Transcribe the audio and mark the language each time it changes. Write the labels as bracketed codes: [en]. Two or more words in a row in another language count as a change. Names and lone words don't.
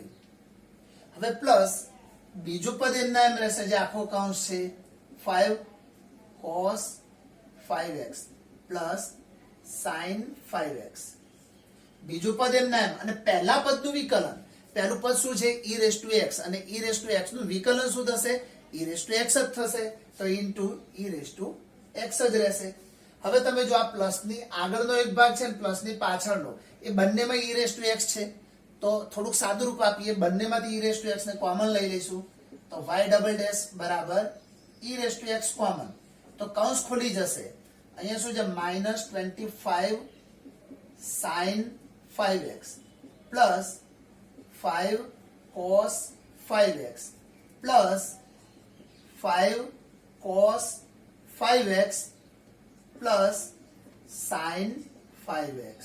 [gu] હવે પ્લસ બીજું પદ એમ નામ રહેશે જે આખો કૌંસ છે 5 cos 5x પ્લસ sin 5x. બીજું પદ એમ નામ અને પહેલા પદનું વિકલન પહેલું પદ શું છે [en] e raised to x [gu] અને [en] e raised to x [gu] નું વિકલન શું થશે [en] e raised to x [gu] જ થશે તો [en] into e raised to x [gu] જ રહેશે. હવે તમે જો આ પ્લસ ની આગળનો એક ભાગ છે ને પ્લસ ની પાછળનો એ બંનેમાં [en] e raised to x [gu] છે તો થોડુંક સાદું રૂપ આપીએ બંનેમાંથી [en] e raised to x [gu] ને કોમન લઈ લઈશું તો y ડબલ ડેશ બરાબર [en] e raised to x [gu] કોમન તો કૌંસ ખોલી જશે. અહીંયા શું છે -25 sin 5x પ્લસ 5 cos 5x પ્લસ 5 cos 5x પ્લસ sin 5x.